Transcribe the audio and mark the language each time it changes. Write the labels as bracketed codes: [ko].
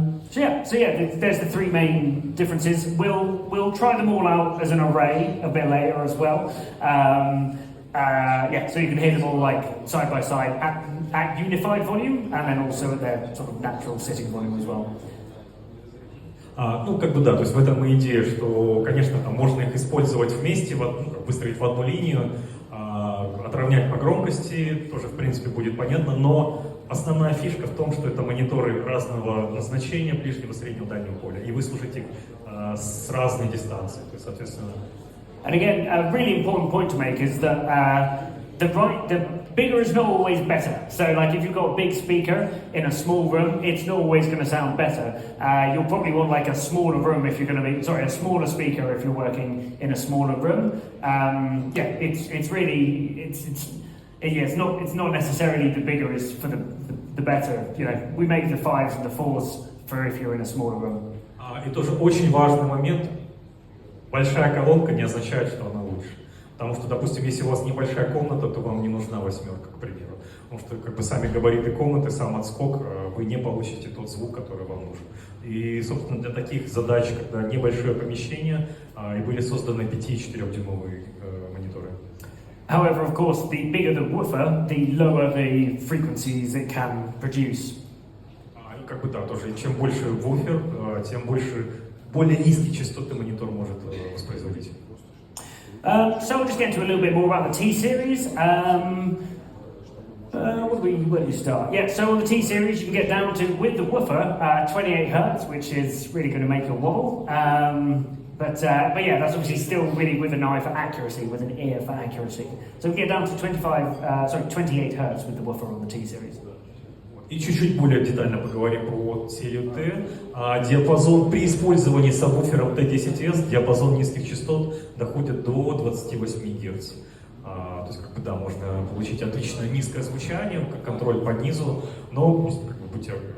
[en] So yeah, there's the three main differences. We'll try them all out as an array a bit later as well. Yeah, so you can hear them all like side by side at unified volume, and then also at their sort of natural sitting volume as well. [ru] Ну, как бы да, то есть в этом и идея, что, конечно, там можно их использовать вместе, выстроить в одну линию, отравнять по громкости, тоже, в принципе, будет понятно, но основная фишка в том, что это мониторы разного назначения, ближнего, среднего, дальнего поля, и вы слушаете их с разной дистанции, то есть, соответственно... [en] And again, a really important point to make is that the bigger is not always better. So, like, if you've got a big speaker in a small room, it's not always going to sound better. You'll probably want like a smaller room if you're going to be, a smaller speaker if you're working in a smaller room. Yeah, it's really, it's not necessarily the bigger is for the better. You know, we make the 5s and the 4s for if you're in a smaller room. [ru] И тоже очень важный момент. Большая колонка не означает, что она лучше. Потому что, допустим, если у вас небольшая комната, то вам не нужна восьмерка, к примеру. Потому что, как бы, сами габариты комнаты, сам отскок, вы не получите тот звук, который вам нужен. И, собственно, для таких задач, когда небольшое помещение, и были созданы 5- и 4-дюймовые мониторы. [en] However, of course, the bigger the woofer, the lower the frequencies it can produce. [ru] И как бы да, тоже, чем больше вуфер, тем более низкие частоты монитор может воспроизводить. [en] So we'll just get into a little bit more about the T-series. Where do we start? Yeah, so on the T-series you can get down to, with the woofer, 28 Hertz, which is really going to make you wobble. But yeah, that's obviously still really with an eye for accuracy, with an ear for accuracy. So we get down to 28 Hertz with the woofer on the T-series. [ru] И чуть-чуть более детально поговорим про серию Т. Диапазон при использовании сабвуфером Т10С, диапазон низких частот доходит до 28 Гц. То есть, как бы, да, можно получить отличное низкое звучание, как контроль по низу, но как бы, будьте...